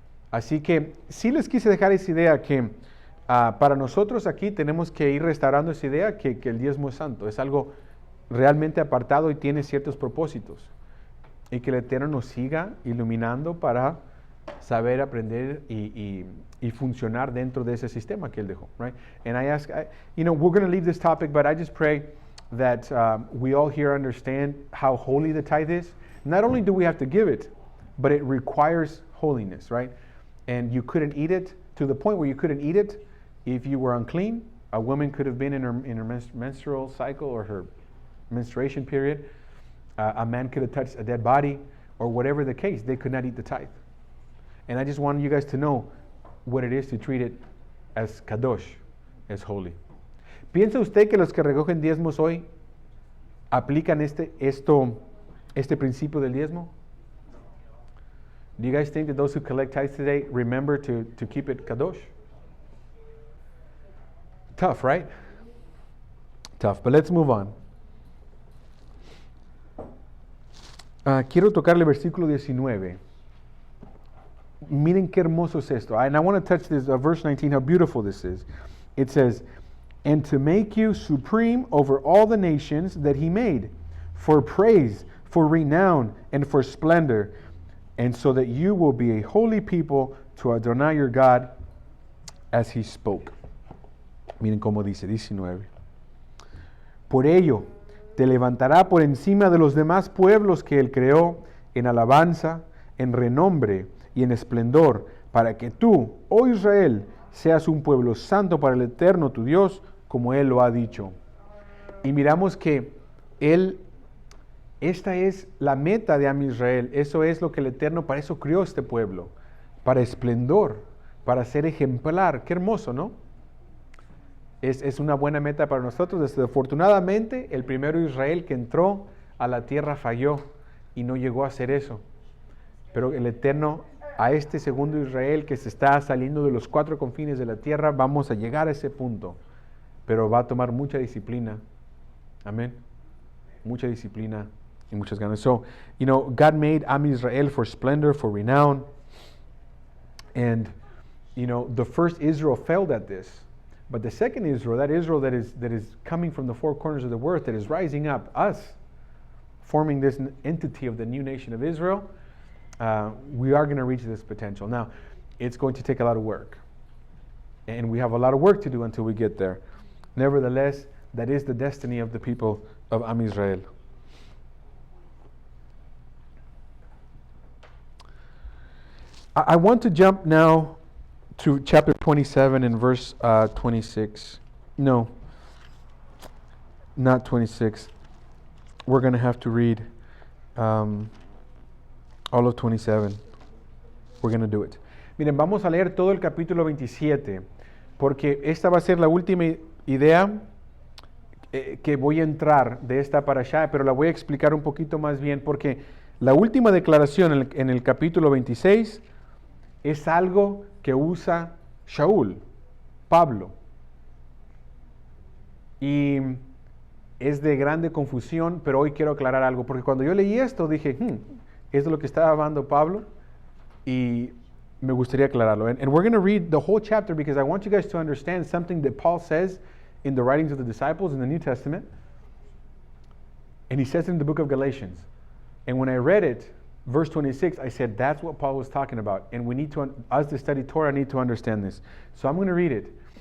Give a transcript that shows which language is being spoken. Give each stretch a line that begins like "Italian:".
Spanish: Así que sí les quise dejar esa idea que para nosotros aquí tenemos que ir restaurando esa idea que el diezmo es santo. Es algo realmente apartado y tiene ciertos propósitos. Y que el Eterno nos siga iluminando para saber, aprender y funcionar dentro de ese sistema que Él dejó.
English: Right? And I ask, we're going to leave this topic, but I just pray that we all here understand how holy the tithe is. Not only do we have to give it, but it requires holiness, right? And you couldn't eat it to the point where you couldn't eat it if you were unclean. A woman could have been in her menstrual cycle or her menstruation period. A man could have touched a dead body, or whatever the case, they could not eat the tithe. And I just wanted you guys to know what it is to treat it as kadosh, as holy.
Spanish: ¿Piensa usted que los que recogen diezmos hoy aplican este principio del diezmo?
English: Do you guys think that those who collect tithes today remember to keep it kadosh? Tough, right? Tough, but let's move on.
Spanish: Quiero tocarle versículo 19. Miren qué hermoso es esto.
English: And I want to touch this, verse 19, how beautiful this is. It says, and to make you supreme over all the nations that he made, for praise, for renown, and for splendor, and so that you will be a holy people to Adonai your God, as he spoke.
Spanish: Miren cómo dice, 19. Por ello, te levantará por encima de los demás pueblos que él creó, en alabanza, en renombre y en esplendor, para que tú, oh Israel, seas un pueblo santo para el Eterno tu Dios, como él lo ha dicho. Y miramos que esta es la meta de Am Israel. Eso es lo que el Eterno, para eso crió este pueblo, para esplendor, para ser ejemplar. Qué hermoso, ¿no? Es una buena meta para nosotros. Desafortunadamente, el primero Israel que entró a la tierra falló y no llegó a hacer eso. Pero el Eterno, a este segundo Israel que se está saliendo de los 4 confines de la tierra, vamos a llegar a ese punto. Pero va a tomar mucha disciplina. Amén. Mucha disciplina y muchas ganas.
English: So, God made Am Israel for splendor, for renown. And, the first Israel failed at this. But the second Israel, that Israel that is coming from the 4 corners of the earth, that is rising up, us, forming this entity of the new nation of Israel, we are going to reach this potential. Now, it's going to take a lot of work. And we have a lot of work to do until we get there. Nevertheless, that is the destiny of the people of Am Israel. I want to jump now to chapter 27 and verse 26. No, not 26. We're going to have to read all of 27. We're going to do it.
Spanish: Miren, vamos a leer todo el capítulo 27, porque esta va a ser la última idea que voy a entrar de esta parashá, pero la voy a explicar un poquito más bien, porque la última declaración en el capítulo 26 es algo que usa Shaul, Pablo. Y es de grande confusión, pero hoy quiero aclarar algo, porque cuando yo leí esto dije, ¿es de lo que estaba hablando Pablo? Y me gustaría aclararlo.
English: And we're going to read the whole chapter because I want you guys to understand something that Paul says in the writings of the disciples in the New Testament. And he says it in the book of Galatians. And when I read it, verse 26, I said that's what Paul was talking about. And we need to, us to study Torah, need to understand this. So I'm going to read it.